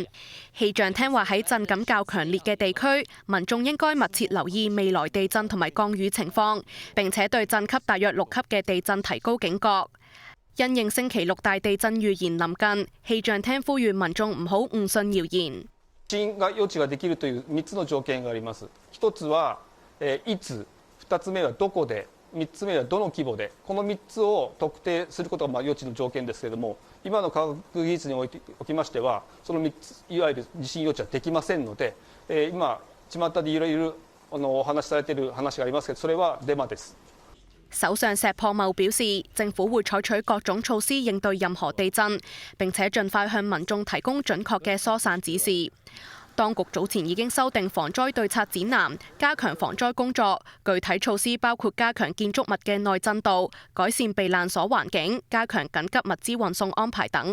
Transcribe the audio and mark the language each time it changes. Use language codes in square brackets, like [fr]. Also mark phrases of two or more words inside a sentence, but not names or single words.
[yue] 氣象廳話喺震感較強烈嘅地區，民眾應該密切留意未來地震同埋降雨情況，並且對震級大約6級嘅地震提高警覺。因應星期6大地震預言臨近，氣象廳呼籲民眾唔好誤信謠言。 [ja] 地震が予知ができるという3つの条件があります。1つはいつ、2つ目はどこで、3つ目はどの規模で、この3つを特定することが予知の条件ですけれども、今の科学技術におきましては、その3ついわゆる地震予知はできませんので、今巷でいろいろお話しされている話がありますけど、それはデマです。 [yue] 首相石破茂表示，政府會採取各種措施應對任何地震，並且盡快向民眾提供準確嘅疏散指示。當局早前已經修訂防災對策指南，加強防災工作。具體措施包括加強建築物嘅內震度、改善避難所環境、加強緊急物資運送安排等。